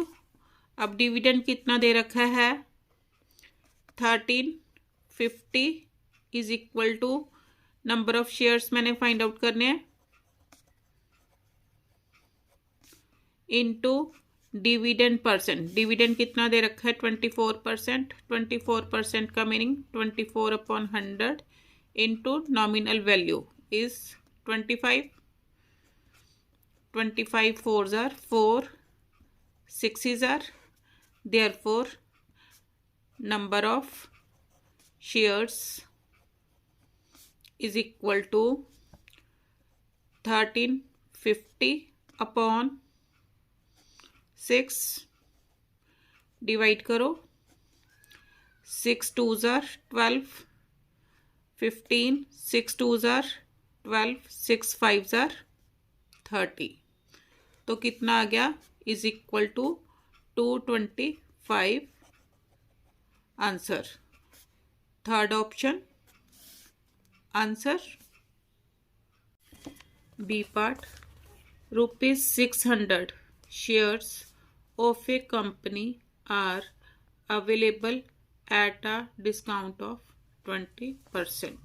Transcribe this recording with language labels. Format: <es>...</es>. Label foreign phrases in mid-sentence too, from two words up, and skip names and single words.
<hi>अब डिविडेंड कितना दे रखा है, 1350</hi> <en>is equal to number of shares</en> <hi>मैंने</hi> <en>find out</en> <hi>करने हैं</hi> <en>into dividend percent.</en> <hi>डिविडेंड कितना दे रखा है, 24%।</hi> <en>24% का मीनिंग 24/100 into nominal value is 25. 25 4s are 4, 6s are, therefore number of shares is equal to 1350 upon 6। डिवाइड करो, 6 2s are 12, 15, 6 2s are 12, 6 5s are 30।</en> <hi>तो कितना आ गया,</hi> <en>is equal to</en> <hi>225 आंसर।</hi> <en>third option answer. B part, ₹600 shares of a company are available at a discount of 20%.</en>